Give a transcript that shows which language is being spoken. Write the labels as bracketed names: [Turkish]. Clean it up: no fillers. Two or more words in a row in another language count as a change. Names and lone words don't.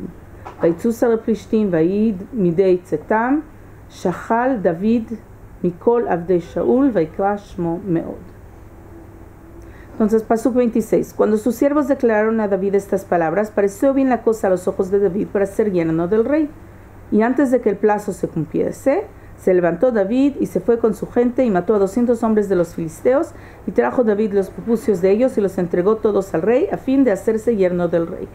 [Hebrew] ויצאו שרי פלישתים, ויהי מידי צאתם, שכל דוד מכל עבדי שאול, ויקרא שמו מאוד. [Spanish] Entonces, pasuk 26. Cuando sus siervos declararon a David estas palabras, pareció bien la cosa a los ojos de David para ser yerno del rey. Y antes de que el plazo se cumpliese, se levantó David y se fue con su gente y mató a 200 hombres de los filisteos y trajo David los prepucios de ellos y los entregó todos al rey a fin de hacerse yerno del rey.